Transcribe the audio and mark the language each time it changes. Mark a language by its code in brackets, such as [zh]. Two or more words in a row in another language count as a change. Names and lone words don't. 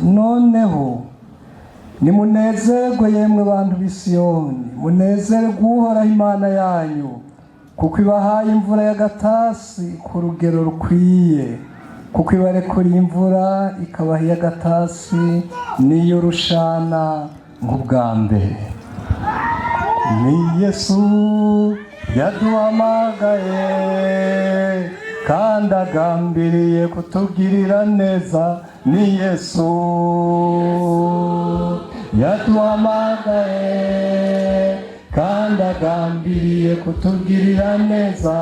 [rn] Noneho nimunezerwe yemwe bantu b'Isiyoni, munezerwe Uhoraho Imana yanyu, kuko ibahaye imvura y'agatasi ku rugero rukwiye, kuko ibarekuriye imvura ikabaha iy'agatasi n'iyo rushana nk'ubwa mbere. Ni Yesu yaduhamagaye kandi agambiriye kutugirira neza. Ni Yesu yaduhamagaye kandi agambiriye kutugirira neza.